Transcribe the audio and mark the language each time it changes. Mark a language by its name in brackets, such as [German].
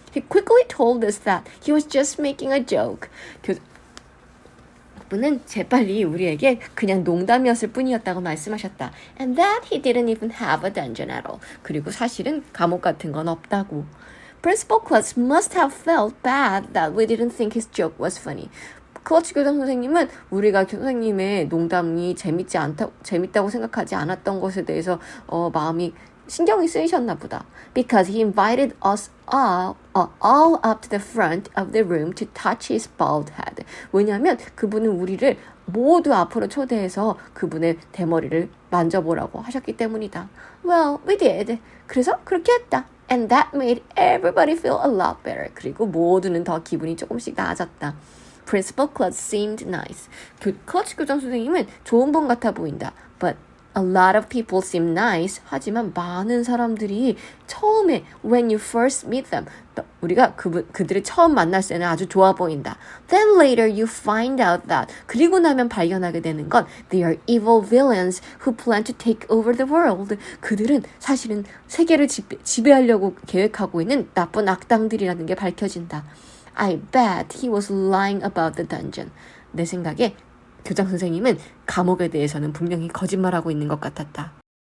[English] He quickly told us that he was just making a joke. [Korean] 그분은 재빨리 우리에게 그냥 농담이었을 뿐이었다고 말씀하셨다. [English] And that he didn't even have a dungeon at all. [Korean] 그리고 사실은 감옥 같은 건 없다고. [English] Principal Klutz must have felt bad that we didn't think his joke was funny. [Korean] 클러치 교장 선생님은 우리가 선생님의 농담이 재밌다고 생각하지 않았던 것에 대해서 마음이 신경이 쓰이셨나 보다. [English] Because he invited us all up to the front of the room to touch his bald head. [Korean] 왜냐하면 그분은 우리를 모두 앞으로 초대해서 그분의 대머리를 만져보라고 하셨기 때문이다. [English] Well, we did. [Korean] 그래서 그렇게 했다. [English] And that made everybody feel a lot better. [Korean] 그리고 모두는 더 기분이 조금씩 나아졌다. [English] Principal Klutz seemed nice. [Korean] 클러치 교장 선생님은 좋은 분 같아 보인다. [English] But a lot of people seem nice. [Korean] 하지만 많은 사람들이 처음에 [English] when you first meet them, [Korean] 우리가 그들을 처음 만날 때는 아주 좋아 보인다. [English] Then later you find out that [Korean] 그리고 나면 발견하게 되는 건 [English] they are evil villains who plan to take over the world. [Korean] 그들은 사실은 세계를 지배하려고 계획하고 있는 나쁜 악당들이라는 게 밝혀진다. [English] I bet he was lying about the dungeon. [Korean] 내 생각에 교장 선생님은 감옥에 대해서는 분명히 거짓말하고 있는 것 같았다.